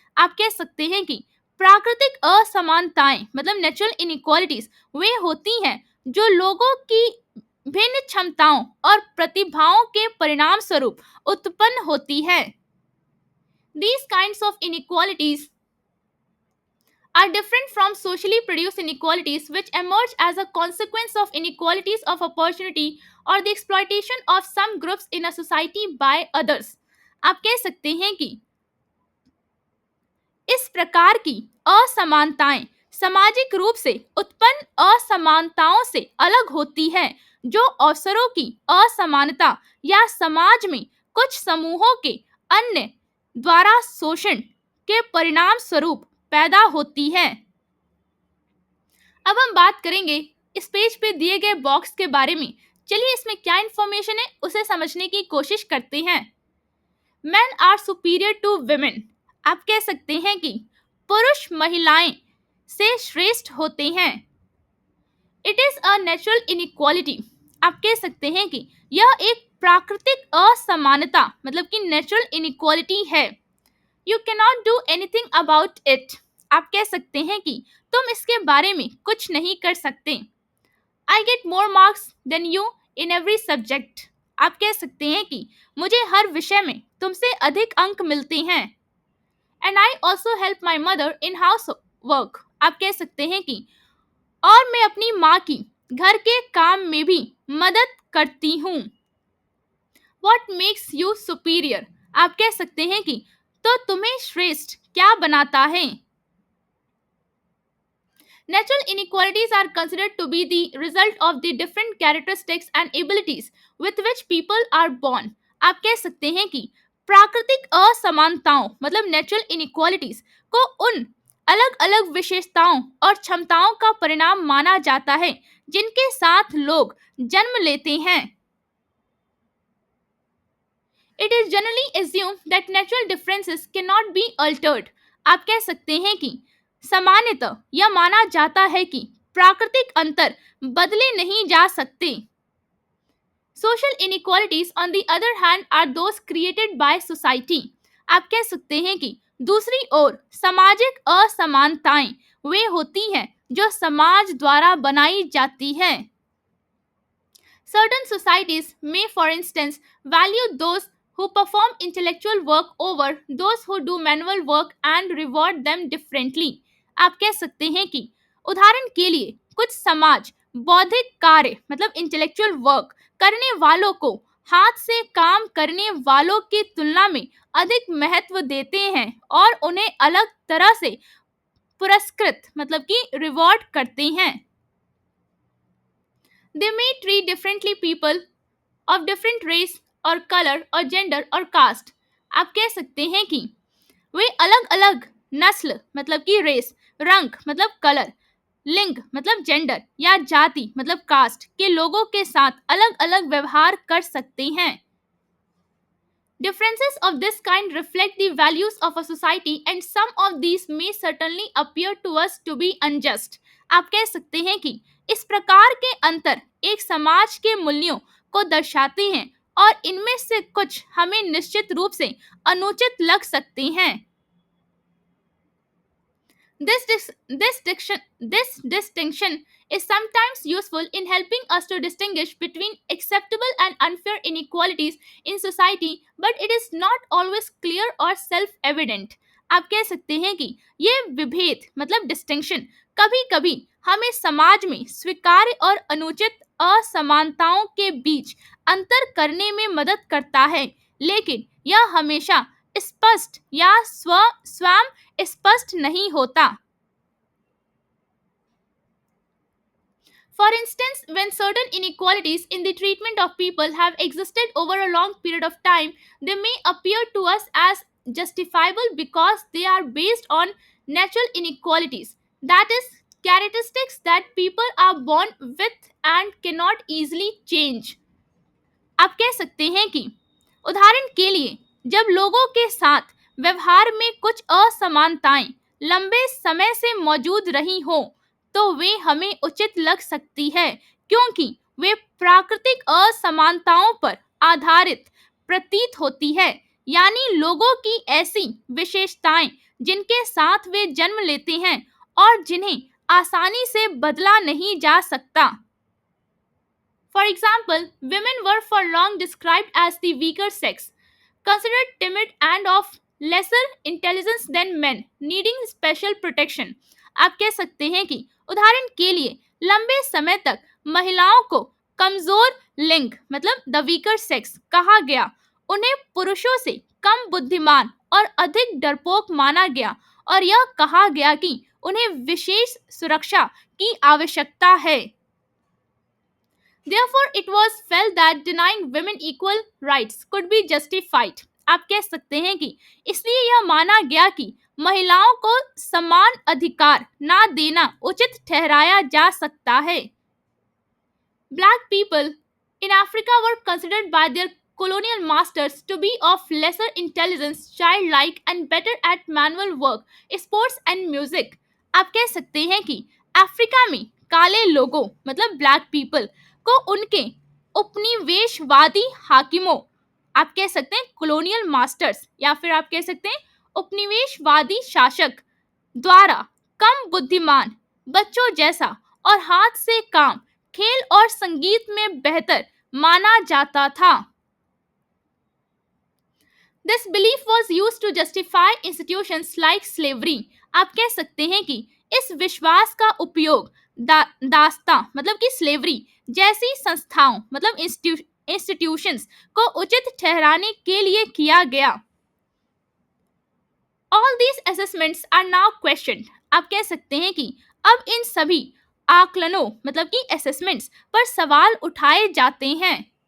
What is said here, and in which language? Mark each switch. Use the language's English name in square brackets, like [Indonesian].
[Hindi] आप कह सकते हैं कि प्राकृतिक असमानताएं मतलब नेचुरल इनइक्वालिटीज वे होती हैं जो लोगों की भिन्न क्षमताओं और प्रतिभाओं के परिणाम स्वरूप उत्पन्न होती है. [English] These kinds of inequalities are different from socially produced inequalities which emerge as a consequence of inequalities of opportunity or the exploitation of some groups in a society by others. [Hindi] आप कह सकते हैं कि इस प्रकार की असमानताएं सामाजिक रूप से उत्पन्न असमानताओं से अलग होती है जो अवसरों की असमानता या समाज में कुछ समूहों के अन्य द्वारा शोषण के परिणाम स्वरूप पैदा होती है. अब हम बात करेंगे इस पेज पे दिए गए बॉक्स के बारे में. चलिए इसमें क्या इंफॉर्मेशन है उसे समझने की कोशिश करते हैं. [English] Men are superior to women. [Hindi] आप कह सकते हैं कि पुरुष महिलाएं से श्रेष्ठ होते हैं. [English] It is a natural inequality. [Hindi] आप कह सकते हैं कि यह एक प्राकृतिक असमानता मतलब कि नेचुरल इनइक्वालिटी है. [English] You cannot do anything about it. [Hindi] आप कह सकते हैं कि तुम इसके बारे में कुछ नहीं कर सकते. [English] I get more marks than you in every subject. [Hindi] आप कह सकते हैं कि मुझे हर विषय में तुमसे अधिक अंक मिलते हैं. [English] And I also help my mother in housework. [Hindi] आप कह सकते हैं कि और मैं अपनी माँ की घर के काम में भी मदद करती हूँ. [English] What makes you superior? [Hindi] आप कह सकते हैं कि तो तुम्हें श्रेष्ठ क्या बनाता है. [English] Natural inequalities are considered to be the result of the different characteristics and abilities with which people are born. [Hindi] आप कह सकते हैं कि प्राकृतिक असमानताओं मतलब नेचुरल इनइक्वालिटीज को उन अलग-अलग विशेषताओं और क्षमताओं का परिणाम माना जाता है जिनके साथ लोग जन्म लेते हैं. [English] It is generally assumed that natural differences cannot be altered. [Hindi] आप कह सकते हैं कि सामान्यतः यह माना जाता है कि प्राकृतिक अंतर बदले नहीं जा सकते। [English] Social inequalities on the other hand are those created by society. [Hindi] आप कह सकते हैं कि दूसरी ओर सामाजिक असमानताएं वे होती हैं जो समाज द्वारा बनाई जाती हैं। [English] Certain societies may, for instance, value those who perform intellectual work over those who do manual work and reward them differently. [Hindi] आप कह सकते हैं कि उदाहरण के लिए कुछ समाज बौद्धिक कार्य मतलब इंटेलेक्चुअल वर्क करने वालों को हाथ से काम करने वालों की तुलना में अधिक महत्व देते हैं और उन्हें अलग तरह से पुरस्कृत मतलब कि रिवॉर्ड करते हैं। [English] They may treat differently people of different race और colour और gender और caste. [Hindi] आप कह सकते हैं कि वे अलग अलग नस्ल मतलब कि रेस, रंग मतलब कलर, लिंग मतलब जेंडर या जाति मतलब कास्ट के लोगों के साथ अलग अलग व्यवहार कर सकते हैं। [English] Differences of this kind reflect the values of a society and some of these may certainly appear to us to be unjust. [Hindi] आप कह सकते हैं कि इस प्रकार के अंतर एक समाज के मूल्यों को दर्शाते हैं और इनमें से कुछ हमें निश्चित रूप से अनुचित लग सकते हैं। [English] This distinction is sometimes useful in helping us to distinguish between acceptable and unfair inequalities in society, but it is not always clear or self-evident. [Hindi] आप कह सकते हैं कि ये विभेद मतलब डिस्टिंक्शन कभी कभी हमें समाज में स्वीकार्य और अनुचित असमानताओं के बीच अंतर करने में मदद करता है, लेकिन यह हमेशा स्पष्ट या स्वयं स्पष्ट नहीं होता। [English] For instance, when certain inequalities in the treatment of people have existed over a long period of time, they may appear to us as justifiable because they are based on natural inequalities, that is, characteristics that people are born with and cannot easily change. [Hindi] आप कह सकते हैं कि उदाहरण के लिए जब लोगों के साथ व्यवहार में कुछ असमानताएं लंबे समय से मौजूद रही हो तो वे हमें उचित लग सकती है क्योंकि वे प्राकृतिक असमानताओं पर आधारित प्रतीत होती है, यानी लोगों की ऐसी विशेषताएं जिनके साथ वे जन्म लेते हैं और जिन्हें आसानी से बदला नहीं जा सकता। [English] For example, women were for long described as the weaker sex, considered timid and of lesser intelligence than men, needing special protection. [Hindi] आप कह सकते हैं कि उदाहरण के लिए लंबे समय तक महिलाओं को कमजोर लिंग मतलब द वीकर सेक्स कहा गया, उन्हें पुरुषों से कम बुद्धिमान और अधिक डरपोक माना गया और यह कहा गया कि उन्हें विशेष सुरक्षा की आवश्यकता है। [English] Therefore, it was felt that denying women equal rights could be justified. [Hindi] आप कह सकते हैं कि इसलिए यह माना गया कि महिलाओं को समान अधिकार ना देना उचित ठहराया जा सकता है। [English] Black people in Africa were considered by their colonial masters to be of lesser intelligence, childlike and better at manual work, sports and music. [Hindi] आप कह सकते हैं कि अफ्रीका में काले लोगों मतलब ब्लैक पीपल को उनके उपनिवेशवादी हाकिमों, आप कह सकते हैं कॉलोनियल मास्टर्स या फिर आप कह सकते हैं उपनिवेशवादी शासक द्वारा कम बुद्धिमान, बच्चों जैसा और हाथ से काम, खेल और संगीत में बेहतर माना जाता था। [English] This belief was used to justify institutions like slavery. [Hindi] आप कह सकते हैं कि इस विश्वास का उपयोग दास्ता मतलब कि स्लेवरी जैसी संस्थाओं मतलब इंस्टीट्यूशंस को उचित ठहराने के लिए किया गया। [English] All these assessments are now questioned. [Hindi] आप कह सकते हैं कि अब इन सभी आकलनों मतलब कि असेसमेंट्स पर सवाल उठाए जाते हैं।